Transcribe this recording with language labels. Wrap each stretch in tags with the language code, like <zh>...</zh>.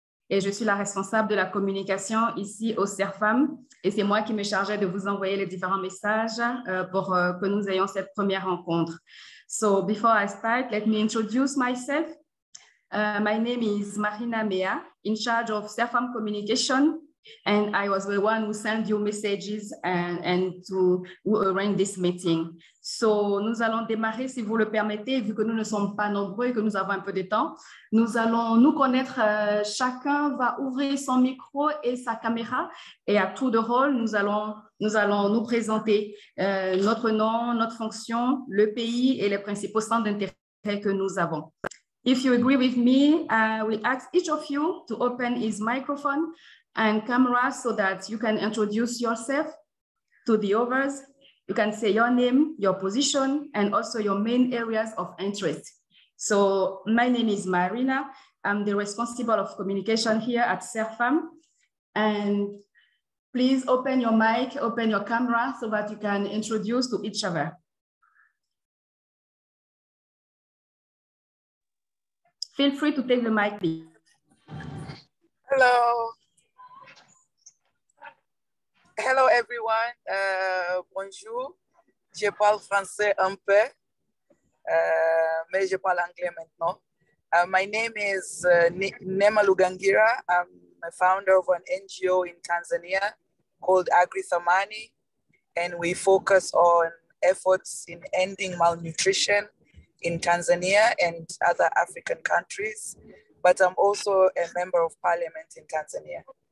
<fr>Et je suis la responsable de la communication ici au CERFAM. Et c'est moi qui me chargeais de vous envoyer les différents messages pour que nous ayons cette première rencontre.</fr> <en>So before I start, let me introduce myself. My name is Marina Mea, in charge of CERFAM communication. And I was the one who sent you messages and to arrange this meeting.</en> <fr>So, nous allons démarrer, si vous le permettez, vu que nous ne sommes pas nombreux et que nous avons un peu de temps. Nous allons nous connaître, chacun va ouvrir son micro et sa caméra. Et à tour de rôle, nous allons nous présenter notre nom, notre fonction, le pays et les principaux centres d'intérêt que nous avons.</fr> <en>If you agree with me, I will ask each of you to open his microphone and camera so that you can introduce yourself to the others. You can say your name, your position, and also your main areas of interest. So my name is Marina. I'm the responsible of communication here at CERFAM. And please open your mic, open your camera so that you can introduce to each other. Feel free to take the mic, please. Hello. Hello everyone, bonjour.</en> <fr>Je parle français un peu, mais je parle anglais maintenant.</fr> <en>My name is Nema Lugangira. I'm a founder of an NGO in Tanzania called Agri-Thamani, and we focus on efforts in ending malnutrition in Tanzania and other African countries. But I'm also a member of parliament in Tanzania.</en>